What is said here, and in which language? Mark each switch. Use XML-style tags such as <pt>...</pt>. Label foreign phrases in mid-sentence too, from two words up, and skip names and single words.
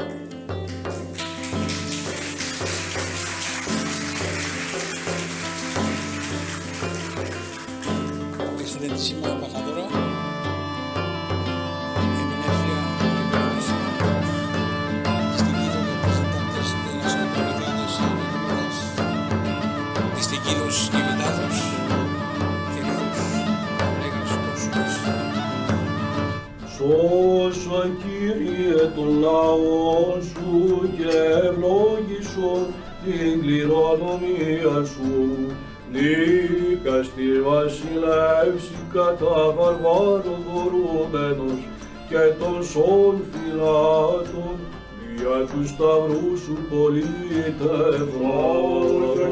<es>Excelentísima embajadora en Venecia, excelentísima, distinguidos representantes de las autoridades económicas, distinguidos invitados, queridos colegas cónsules.</es> <el>Σώσον, Κύριε, των λαών σου και ευλόγησον την κληρονομία σου. Νίκα στη βασιλεύση κατά βαρβάρων δωρούμενος και των σών φυλάτων δια του σταυρού σου πολίτευσον.</el>